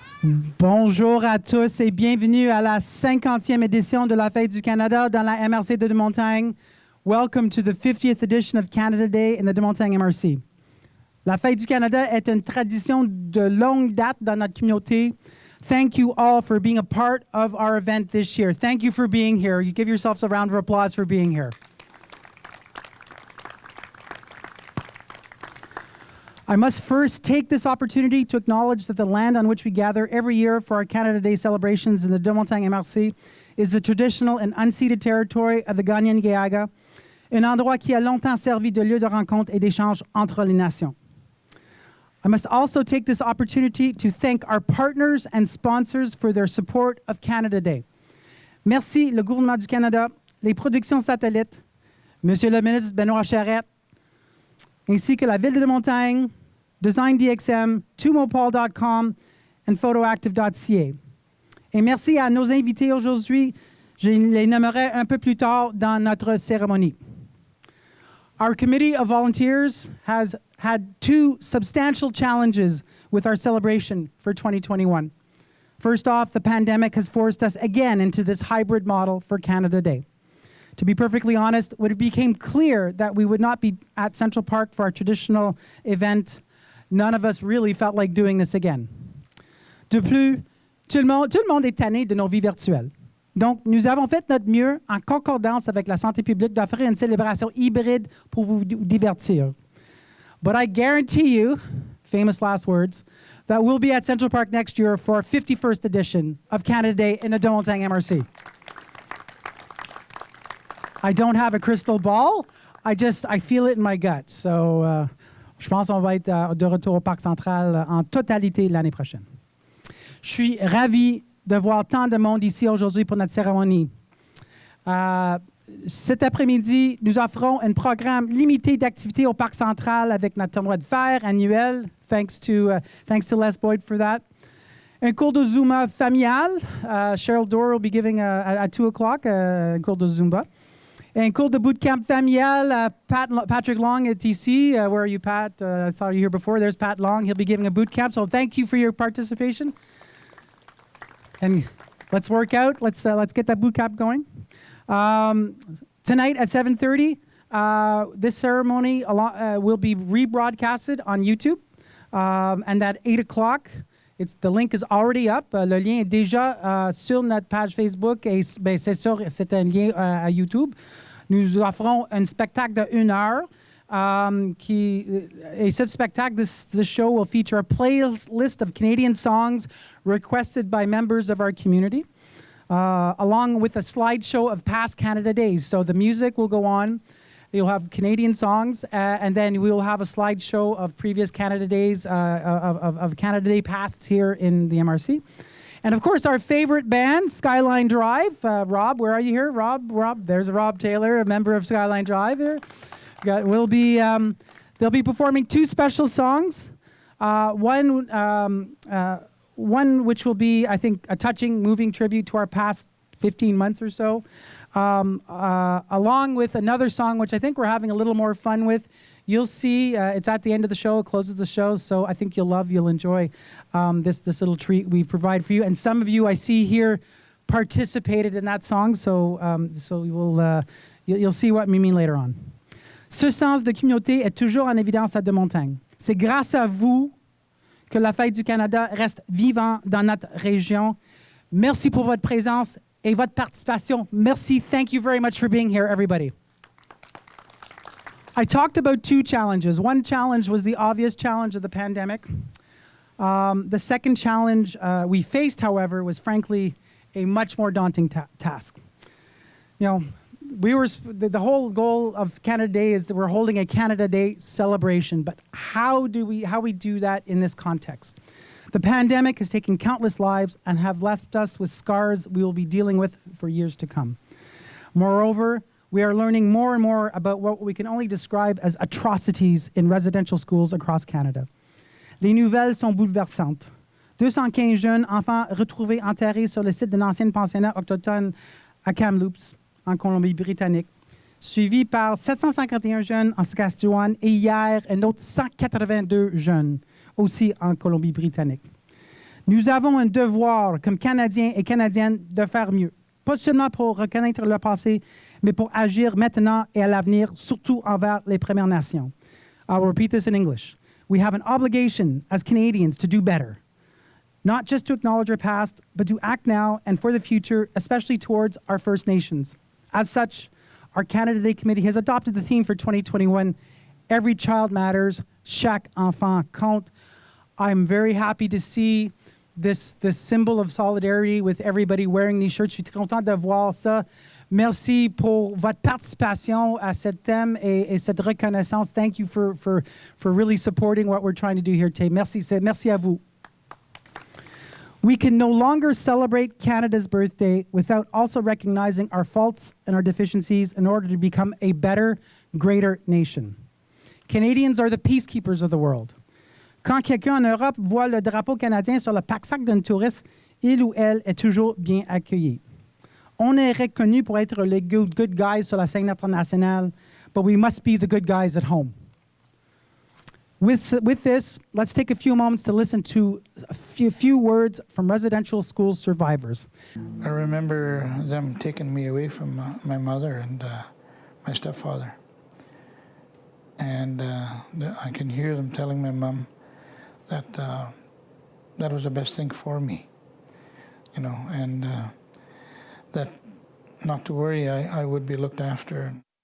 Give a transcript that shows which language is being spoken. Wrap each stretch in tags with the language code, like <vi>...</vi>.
<fr>Bonjour à tous et bienvenue à la 50e édition de la Fête du Canada dans la MRC de Deux-Montagnes.</fr> <en>Welcome to the 50th edition of Canada Day in the Deux-Montagnes MRC.</en> <fr>La Fête du Canada est une tradition de longue date dans notre communauté.</fr> <en>Thank you all for being a part of our event this year. Thank you for being here. You give yourselves a round of applause for being here. I must first take this opportunity to acknowledge that the land on which we gather every year for our Canada Day celebrations in the Deux-Montagnes MRC is the traditional and unceded territory of the Kanien'kehá:ka,</en> <fr>un endroit qui a longtemps servi de lieu de rencontre et d'échange entre les nations.</fr> <en>I must also take this opportunity to thank our partners and sponsors for their support of Canada Day.</en> <fr>Merci le gouvernement du Canada, les productions satellites, Monsieur le ministre Benoit Charette, ainsi que la Ville de Deux-Montagnes, Design DXM, tumopol.com et photoactive.ca. Et merci à nos invités aujourd'hui. Je les nommerai un peu plus tard dans notre cérémonie.</fr> <en>Our committee of volunteers has had two substantial challenges with our celebration for 2021. First off, the pandemic has forced us again into this hybrid model for Canada Day. To be perfectly honest, when it became clear that we would not be at Central Park for our traditional event, none of us really felt like doing this again.</en> <fr>De plus, tout le monde est tanné de nos vies virtuelles. Donc, nous avons fait notre mieux, en concordance avec la santé publique, d'offrir une célébration hybride pour vous divertir.</fr> <en>But I guarantee you, famous last words, that we'll be at Central Park next year for our 51st edition of Canada Day in the Deux-Montagnes MRC. I don't have a crystal ball. I feel it in my gut.</en> <fr>So, je pense qu'on va être de retour au Parc Central en totalité l'année prochaine. Je suis ravi de voir tant de monde ici aujourd'hui pour notre cérémonie. Cet après-midi, nous offrons un programme limité d'activités au Parc Central avec notre tournoi de fer annuel.</fr> <en>Thanks to Les Boyd for that.</en> <fr>Un cours de Zumba familial. Cheryl Dorr</fr> <en>will be giving at 2 o'clock</en> <fr>un cours de Zumba. Un cours de bootcamp familial. Patrick Long est ici.</fr> <en>Where are you, Pat? I saw you here before. There's Pat Long. He'll be giving a bootcamp. So thank you for your participation. And let's work out. Let's get that bootcamp going. Tonight at 7:30, this ceremony will be rebroadcasted on YouTube. And at 8 o'clock, the link is already up.</en> <fr>Le lien est déjà sur notre page Facebook et c'est un lien à YouTube. Nous offrons un spectacle de 1 heure. Et ce spectacle,</fr> <en>this show will feature a playlist of Canadian songs requested by members of our community, along with a slideshow of past Canada Days. So the music will go on. You'll have Canadian songs, and then we will have a slideshow of previous Canada Days, of Canada Day pasts here in the MRC. And of course, our favorite band, Skyline Drive. Rob, where are you here? Rob, there's Rob Taylor, a member of Skyline Drive here. They'll be performing 2 special songs. One which will be, I think, a touching, moving tribute to our past 15 months or so, along with another song which I think we're having a little more fun with. You'll see, it's at the end of the show, it closes the show, so I think you'll enjoy this little treat we provide for you. And some of you I see here participated in that song, so you'll see what we mean later on.</en> <fr>Ce sens de communauté est toujours en évidence à Deux-Montagnes. C'est grâce à vous que la Fête du Canada reste vivante dans notre région. Merci pour votre présence et votre participation. Merci.</fr> <en>Thank you very much for being here, everybody. I talked about 2 challenges. One challenge was the obvious challenge of the pandemic. The second challenge we faced, however, was frankly a much more daunting task. You know, the whole goal of Canada Day is that we're holding a Canada Day celebration, but how we do that in this context? The pandemic has taken countless lives and have left us with scars we will be dealing with for years to come. Moreover, we are learning more and more about what we can only describe as atrocities in residential schools across Canada.</en> <fr>Les nouvelles sont bouleversantes. 215 jeunes enfants retrouvés enterrés sur le site d'un ancien pensionnat autochtone à Kamloops, en Colombie-Britannique, suivi par 751 jeunes en Saskatchewan et hier, un autre 182 jeunes, aussi en Colombie-Britannique. Nous avons un devoir, comme Canadiens et Canadiennes, de faire mieux. Pas seulement pour reconnaître le passé, mais pour agir maintenant et à l'avenir, surtout envers les Premières Nations.</fr> <en>I'll repeat this in English. We have an obligation as Canadians to do better. Not just to acknowledge our past, but to act now and for the future, especially towards our First Nations. As such, our Canada Day Committee has adopted the theme for 2021, Every Child Matters,</en> <fr>Chaque Enfant Compte.</fr> <en>I'm very happy to see this symbol of solidarity with everybody wearing these shirts.</en> <fr>Je suis très content de voir ça. Merci pour votre participation à ce thème et cette reconnaissance.</fr> <en>Thank you for really supporting what we're trying to do here today.</en> <fr>Merci à vous.</fr> <en>We can no longer celebrate Canada's birthday without also recognizing our faults and our deficiencies in order to become a better, greater nation. Canadians are the peacekeepers of the world.</en> <fr>Quand quelqu'un en Europe voit le drapeau canadien sur le pack-sac d'un touriste, il ou elle est toujours bien accueilli. On est reconnu pour être les</fr> <en>good guys</en> <fr>sur la scène internationale,</fr> <en>but we must be the good guys at home. With this, let's take a few moments to listen to a few words from residential school survivors. I remember them taking me away from my mother and my stepfather. And I can hear them telling my mom that that was the best thing for me, you know, and that not to worry, I would be looked after.</en>